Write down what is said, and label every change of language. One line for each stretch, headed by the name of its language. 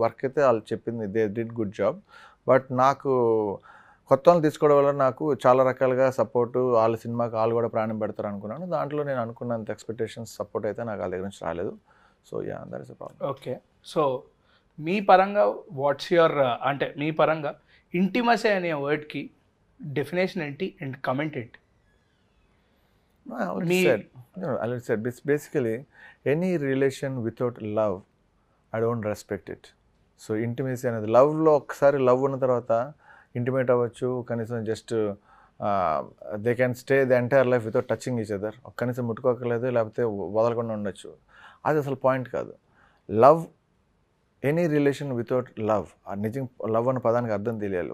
Telugu: Work అయితే వాళ్ళు చెప్పింది
English: They did good job.
Telugu: But నాకు కొత్త వాళ్ళని తీసుకోవడం వల్ల నాకు చాలా రకాలుగా సపోర్టు, వాళ్ళ సినిమాకి వాళ్ళు కూడా ప్రాణం పెడతారు అనుకున్నాను. దాంట్లో నేను అనుకున్నంత ఎక్స్పెక్టేషన్స్ సపోర్ట్ అయితే నాకు వాళ్ళ దగ్గర నుంచి రాలేదు.
English: So yeah, that is a problem.
Telugu: Okay, so మీ పరంగా
English: what's your
Telugu: అంటే మీ పరంగా ఇంటిమసీ అనే వర్డ్కి డెఫినేషన్ ఏంటి అండ్ కమెంట్ ఏంటి?
English: I already said basically any relation without love, I don't respect it.
Telugu: So intimacy అనేది లవ్లో ఒకసారి లవ్ ఉన్న తర్వాత ఇంటిమేట్ అవ్వచ్చు, కనీసం just
English: they can stay the entire life without touching each other,
Telugu: కనీసం ముట్టుకోకలేదు లేకపోతే వదలకుండా ఉండొచ్చు. అది అసలు పాయింట్ కాదు. Love,
English: any relation without love,
Telugu: ఆ నిజం లవ్ అన్న పదానికి అర్థం తెలియాలి.